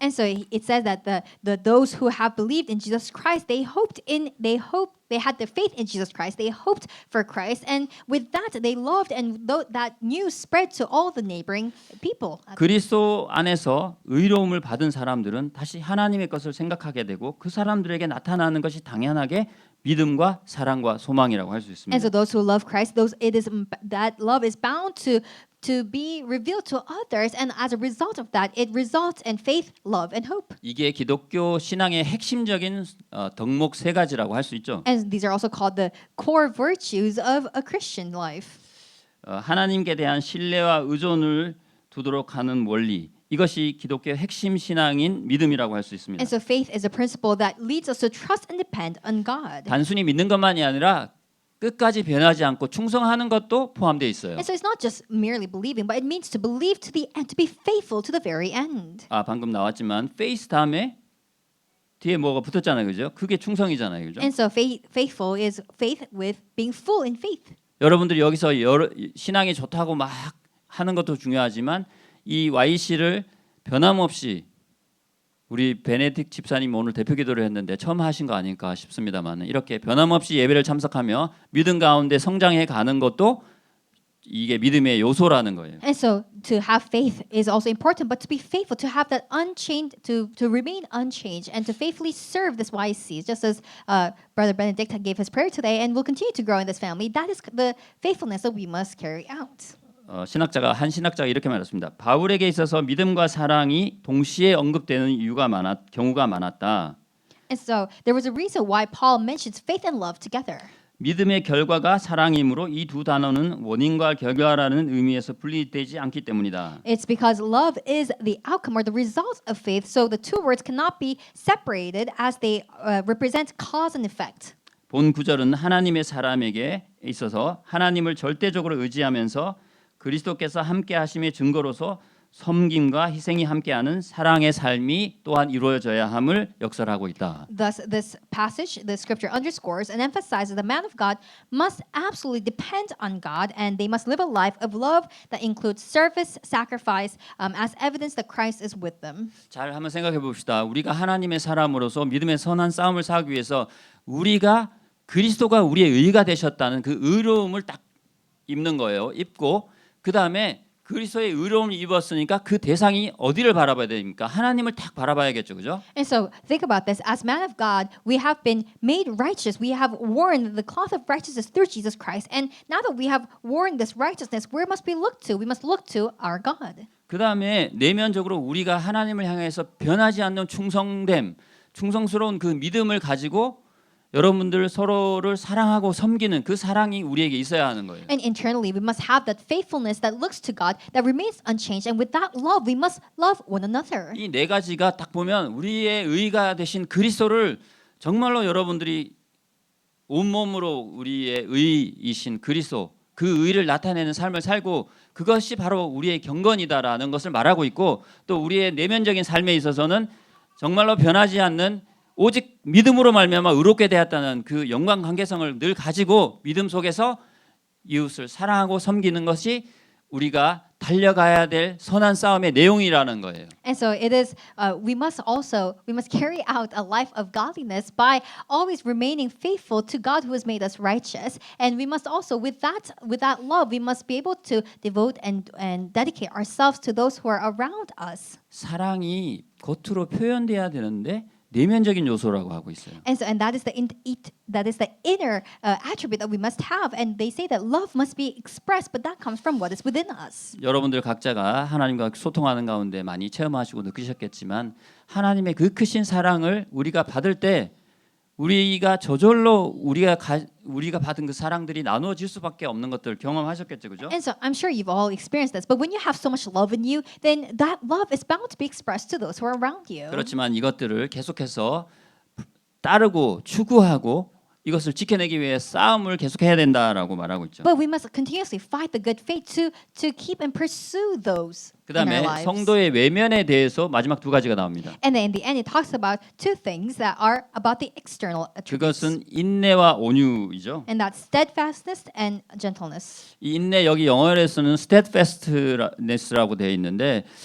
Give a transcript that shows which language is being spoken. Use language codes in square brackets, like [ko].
[en] And so it says that those who have believed in Jesus Christ, they had their faith in Jesus Christ. They hoped for Christ, and with that they loved, and that news spread to all the neighboring people. [ko] 그리스도 안에서 의로움을 받은 사람들은 다시 하나님의 것을 생각하게 되고 그 사람들에게 나타나는 것이 당연하게 믿음과 사랑과 소망이라고 할 수 [en] And so those who love Christ, that love is bound to be revealed to others, and as a result of that, it results in faith, love, and hope. [ko] 이게 기독교 신앙의 핵심적인 덕목 세 가지라고 할 수 있죠. [en] And these are also called the core virtues of a Christian life. [ko] 하나님께 대한 신뢰와 의존을 두도록 하는 원리. 이것이 기독교의 핵심 신앙인 믿음이라고 할 수 있습니다. [en] And so faith is a principle that leads us to trust and depend on God. [ko] 단순히 믿는 것만이 아니라 끝까지 변하지 않고 충성하는 것도 포함되어 있어요. [en] And so it's not just merely believing, but it means to believe to the end, to be faithful to the very end. [ko] 방금 나왔지만 faith 다음에 뒤에 뭐가 붙었잖아요, 그죠? 그게 충성이잖아요, 그죠? [en] And so faithful is faith with being full in faith. [ko] 여러분들이 여기서 신앙이 좋다고 막 하는 것도 중요하지만 이 YC를 변함없이 우리 베네딕 집사님 오늘 대표 기도를 했는데 처음 하신 거 아닐까 싶습니다만 이렇게 변함없이 예배를 참석하며 믿음 가운데 성장해 가는 것도 이게 믿음의 요소라는 거예요. [en] And so to have faith is also important, but to be faithful, to have that unchanged, to remain unchanged, and to faithfully serve this YC, just as Brother Benedict gave his prayer today, and will continue to grow in this family. That is the faithfulness that we must carry out. [ko] 한 신학자가 이렇게 말했습니다. 바울에게 있어서 믿음과 사랑이 동시에 언급되는 경우가 많았다. [en] And so there was a reason why Paul mentions faith and love together. [ko] 믿음의 결과가 사랑이므로 이 두 단어는 원인과 결과라는 의미에서 분리되지 않기 때문이다. [en] It's because love is the outcome or the result of faith, so the two words cannot be separated as they represent cause and effect. [ko] 본 구절은 하나님의 사람에게 있어서 하나님을 절대적으로 의지하면서 그리스도께서 함께 하심의 증거로서 섬김과 희생이 함께하는 사랑의 삶이 또한 이루어져야 함을 역설하고 있다. [en] Thus, this passage, the scripture underscores and emphasizes the man of God must absolutely depend on God, and they must live a life of love that includes service, sacrifice, as evidence that Christ is with them. [ko] 잘 한번 생각해 봅시다. 우리가 하나님의 사람으로서 믿음의 선한 싸움을 싸우기 위해서 그리스도가 우리의 의가 되셨다는 그 의로움을 딱 입는 거예요. 입고 그 다음에 그리스도의 의로움을 입었으니까 그 대상이 어디를 바라봐야 됩니까? 하나님을 딱 바라봐야겠죠, 그죠? [en] And so think about this. As man of God, we have been made righteous. We have worn the cloth of righteousness through Jesus Christ. And now that we have worn this righteousness, where must we look to? We must look to our God. [ko] 그 다음에 내면적으로 우리가 하나님을 향해서 변하지 않는 충성스러운 그 믿음을 가지고 여러분들 서로를 사랑하고 섬기는 그 사랑이 우리에게 있어야 하는 거예요. [en] And internally, we must have that faithfulness that looks to God, that remains unchanged. And with that love, we must love one another. [ko] 이 네 가지가 딱 보면 우리의 의가 되신 그리스도를 정말로 여러분들이 온몸으로 우리의 의이신 그리스도 그 의를 나타내는 삶을 살고 그것이 바로 우리의 경건이다라는 것을 말하고 있고 또 우리의 내면적인 삶에 있어서는 정말로 변하지 않는 오직 믿음으로 말미암아 의롭게 되었다는 그 영광 관계성을 늘 가지고 믿음 속에서 이웃을 사랑하고 섬기는 것이 우리가 달려가야 될 선한 싸움의 내용이라는 거예요. [en] And so it is. We must carry out a life of godliness by always remaining faithful to God who has made us righteous. And we must also, with that love, we must be able to devote and dedicate ourselves to those who are around us. [ko] 사랑이 겉으로 표현돼야 되는데 내면적인 요소라고 하고 있어요. [en] And that is the inner attribute that we must have. And they say that love must be expressed, but that comes from what is within us. [ko] 여러분들 각자가 하나님과 소통하는 가운데 많이 체험하시고 느끼셨겠지만 하나님의 그 크신 사랑을 우리가 받을 때 우리가 저절로 우리가 받은 그 사랑들이 나누어질 수밖에 없는 것들 경험하셨겠죠, 그죠? [en] And so I'm sure you've all experienced this. But when you have so much love in you, then that love is bound to be expressed to those who are around you. [ko] 그렇지만 이것들을 계속해서 따르고 추구하고 이것을 지켜내기 위해 싸움을 계속해야 된다라고 말하고 있죠. [en] But we must continuously fight the good faith to keep and pursue those in our [ko] 그다음에 [en] lives. [ko] 성도의 외면에 대해서 마지막 두 가지가 나옵니다. [en] And then in the end, it talks about two things that are about the external attributes. [ko] 그것은 인내와 온유이죠. [en] And that's steadfastness and gentleness. [ko] 이 인내 여기 영어에서는 steadfastness라고 되어 있는데